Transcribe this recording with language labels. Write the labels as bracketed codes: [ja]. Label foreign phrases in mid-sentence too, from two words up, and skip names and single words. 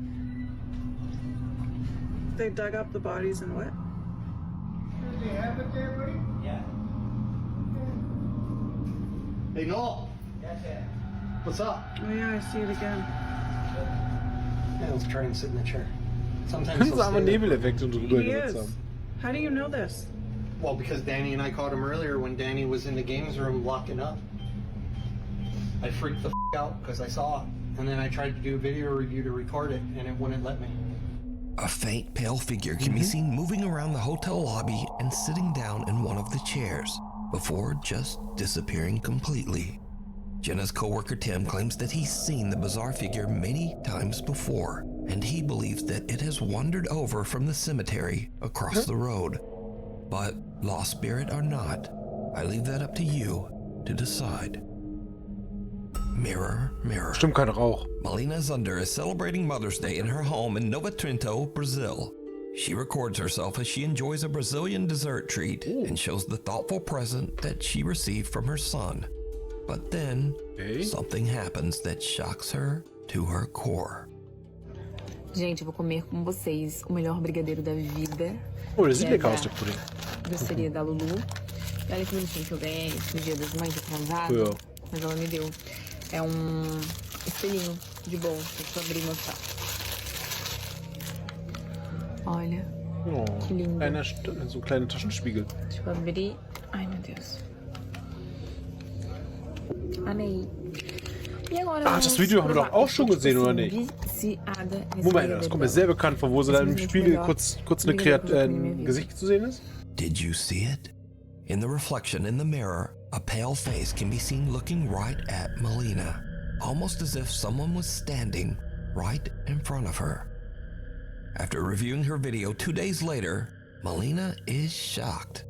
[en] They dug up the bodies and what? Do they have it there, buddy? Yeah. Hey, Noel. Yes, sir. What's up? Oh yeah, I see it again. Yeah, let's try and sit in the chair. Sometimes [de] Das ist aber Nebeleffekt und drüber [en] He [de] gesetzt [en] is. [de] haben. [en] How do you know this? Well, because Danny and I caught him earlier when Danny was in the games room locking up. I freaked the out because I saw it. And then I tried to do a video review to record it, and it wouldn't let me. A faint, pale figure can be seen moving around the hotel lobby and sitting down in one of the chairs, before just disappearing completely. Jenna's co-worker Tim claims that he's seen the bizarre figure many times before, and he believes that it has wandered over from the cemetery across the road. But lost spirit or not, I leave that up to you to decide. Mirror, mirror. [de] Stimmt kein Rauch. [en] Melina Zunder is celebrating Mother's Day in her home in Nova Trento, Brazil. She records herself as she enjoys a Brazilian dessert treat and shows the thoughtful present that she received from her son. But then, something happens that shocks her to her core. [pt] Gente, eu vou comer com vocês o melhor brigadeiro da vida. [de] Oh, das sieht lecker aus, der Pudding. [pt] Doceria da Lulu. E olha que bonitinho que eu ganhei no dia das mães atrasado. Ja. Mas ela me deu. É espelhinho de bolsa. Deixa eu abrir e mostrar. Olha. Oh, que lindo. [de] So ein kleiner Taschenspiegel. [pt] Deixa eu abrir. Ai, meu Deus. Amei. E agora [de] das Video haben wir doch auch schon gesehen, oder nicht? Moment, das kommt mir sehr bekannt vor, wo sie da im Spiegel kurz ein Gesicht zu sehen ist. [en] Did you see it? In the reflection in the mirror, a pale face can be seen looking right at Melina, almost as if someone was standing right in front of her. After reviewing her video 2 days later, Melina is shocked.